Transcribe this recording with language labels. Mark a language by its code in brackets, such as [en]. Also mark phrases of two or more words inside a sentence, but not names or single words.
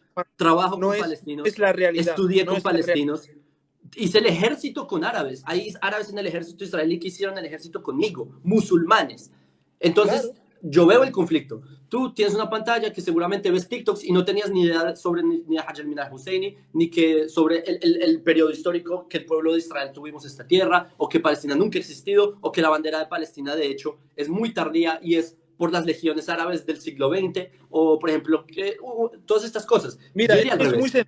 [es] trabajo no con es, es palestinos, la realidad, estudié no con es la realidad. palestinos, hice el ejército con árabes. Hay árabes en el ejército israelí que hicieron el ejército conmigo, musulmanes. Entonces, Claro. yo veo el conflicto. Tú tienes una pantalla que seguramente ves TikToks y no tenías ni idea sobre ni a Hajj al-Minhaj Husseini, ni que sobre el periodo histórico que el pueblo de Israel tuvimos esta tierra, o que Palestina nunca ha existido, o que la bandera de Palestina, de hecho, es muy tardía y es por las legiones árabes del siglo XX, o por ejemplo, todas estas cosas. Yo Mira, diría al es muy revés. sencillo.